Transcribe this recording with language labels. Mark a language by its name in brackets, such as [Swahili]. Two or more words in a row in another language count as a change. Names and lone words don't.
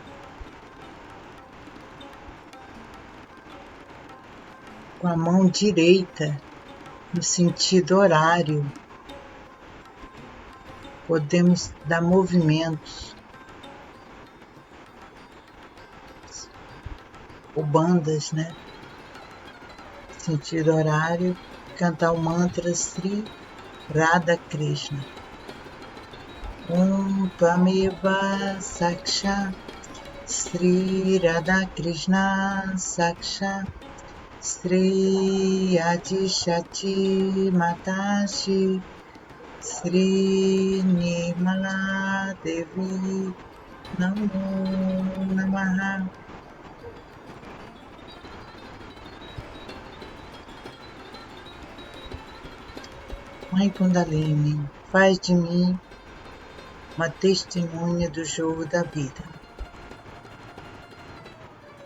[Portuguese] Com a mão direita no sentido horário, podemos dar movimentos ou bandas, né? Sentido horário, cantar o mantra Sri Radha Krishna. [Sanskrit] Om Tvameva Saksha Sri Radha Krishna Saksha Sri Adishati Matashi Sri Nirmala Devi Namo Namaha. [Portuguese] Mãe Kundalini, faz de mim uma testemunha do jogo da vida.